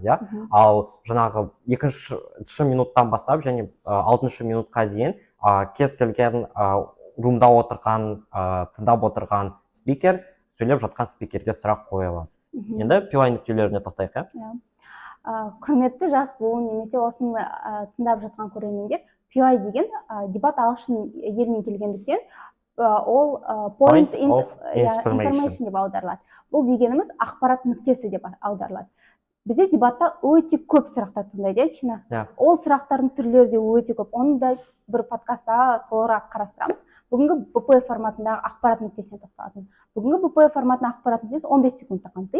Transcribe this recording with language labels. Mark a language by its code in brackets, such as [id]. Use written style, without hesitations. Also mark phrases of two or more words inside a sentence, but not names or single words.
[kk] Ал жаңағы екінші минуттан бастап және 6-шы минутқа дейін кез келген румда отырған, тыңдап отырған спикер сөйлеп жатқан спикерге сұрақ қойылады. Енді PY нүктелеріне тоқтайық. Құрметті жас буын немесе осыны тыңдап жатқан көрермендер, PY деген дебат ағылшын елінен келгендіктен ол [en] point of information [kk] деп аударылады. Бұл дегеніміз ақпарат нүктесі деп аударылады. Бізде дебатта өте көп сұрақтар туындайды, Чина. Ол сұрақтардың түрлері де өте көп. Оны да бір подкастта толығырақ қарастырамыз. Бүгінгі БП форматындағы ақпарат нүктесіне тоқталатын. Бүгінгі БП форматының ақпарат нүктесі 15 секундты қамтиды.